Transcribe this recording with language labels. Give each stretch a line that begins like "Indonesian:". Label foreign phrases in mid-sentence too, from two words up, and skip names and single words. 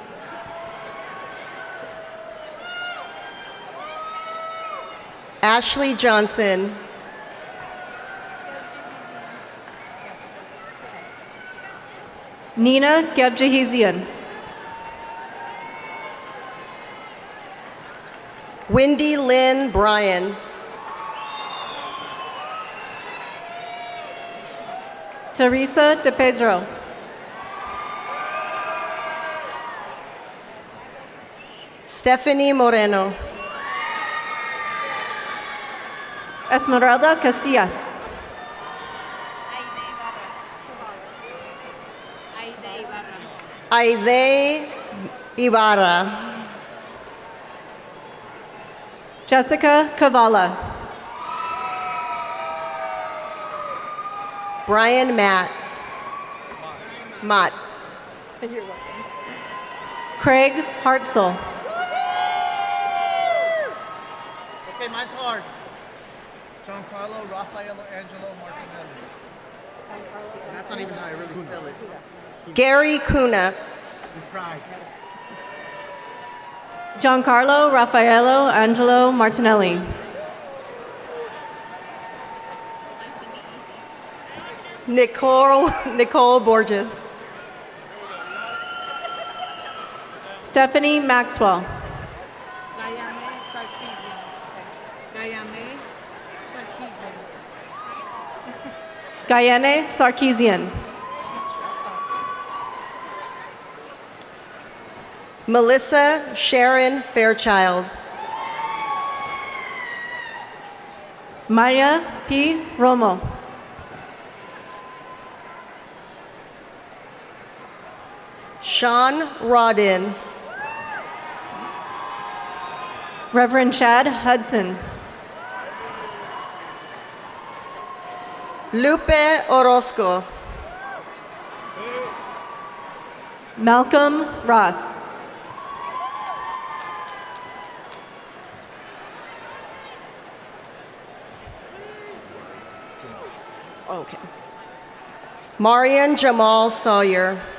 English: Ashley Johnson. Nina Gebjahizian. Wendy Lynn Bryan. Teresa De Pedro. Stephanie Moreno. Esmeralda Casillas. Aide Ibarra. Jessica Cavala. Brian Mott. Craig Hartzell. Okay, mine's hard. Giancarlo Raffaello Angelo Martinelli. And that's not even how I really spell it. Gary Cunha. With pride. Giancarlo Raffaello Angelo Martinelli. Nicole Borges. Stephanie Maxwell. Guyane Sarkeesian. Melissa Sharon Fairchild. Maya P. Romo. Sean Rodin. Reverend Chad Hudson. Lupe Orozco. Malcolm Ross. Okay. Marian Jamal Sawyer.